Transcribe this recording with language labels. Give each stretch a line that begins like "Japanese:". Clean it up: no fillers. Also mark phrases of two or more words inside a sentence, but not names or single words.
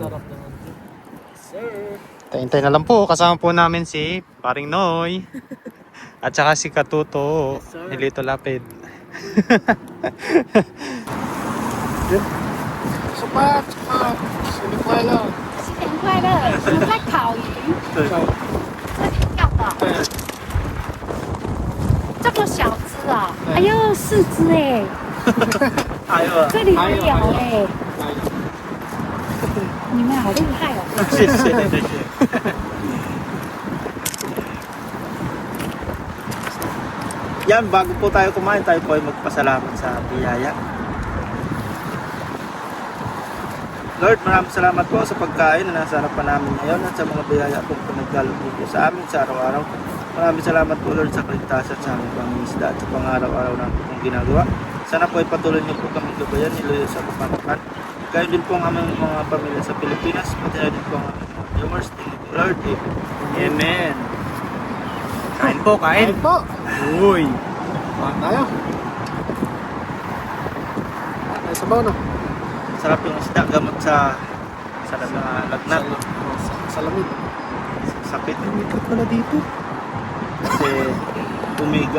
Filipino: Sarap naman. Sir. Hintay na lang po, kasama po namin si Paring Noy. At saka si Katuto,
English: Yes, sir.
Filipino: ni Lito Lapid. Supat! Supat! Sinikwela!
Chinese: 新年快乐！我们在烤鱼，这里钓的，这么小只啊！哎呦，4只哎，
Filipino: Ayaw ah.
Chinese: 这里还有哎，你们好厉害哦！
Filipino: Yan, bago po tayo kumain, tayo po ay magpasalamat sa biyaya. Lord, maraming salamat po sa pagkain na nasa harapan namin ngayon at sa mga biyaya pong pinagkaloob po sa amin sa araw-araw. Maraming salamat po Lord sa kaligtasan sa aming pangingisda at sa pang-araw-araw na pong ginagawa. Sana po ay patuloy niyo po kami gabayan, niluyo sa kapanakan. Kayo din po ang aming mga pamilya sa Pilipinas, pati na din po ang aming mga viewers.
English: Thank you po Lord. Amen.
Filipino: Kain po, kain. Kain po! Uy! Kuhaan tayo. Ay, sabaw na. Sarap yung isda gamot sa lagnat. Sa lamig. Sakit. Umikot pala dito. Kasi umiga.